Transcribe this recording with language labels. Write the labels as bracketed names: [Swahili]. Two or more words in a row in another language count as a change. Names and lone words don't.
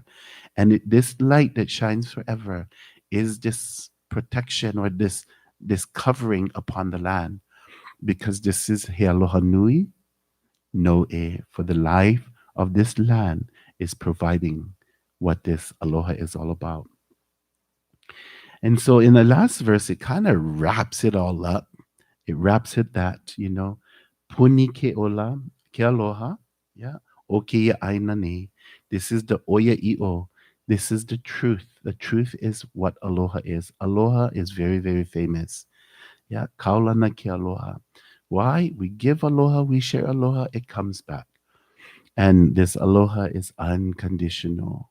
[English] And this light that shines forever is this protection, or this covering upon the land, because this is [Hawaiian] He Aloha Nui No E, [English] for the life of this land is providing what this aloha is all about. And so in the last verse, it kind of wraps it all up. It wraps it that, [Hawaiian] puni ke ola, ke aloha, yeah, o ke ia aina nei. [English] This is the [Hawaiian] oya i'o. [English] This is the truth. The truth is what aloha is. Aloha is very, very famous. [Hawaiian] Yeah, kaulana ke aloha. Why? [English] We give aloha, we share aloha, it comes back. And this aloha is unconditional.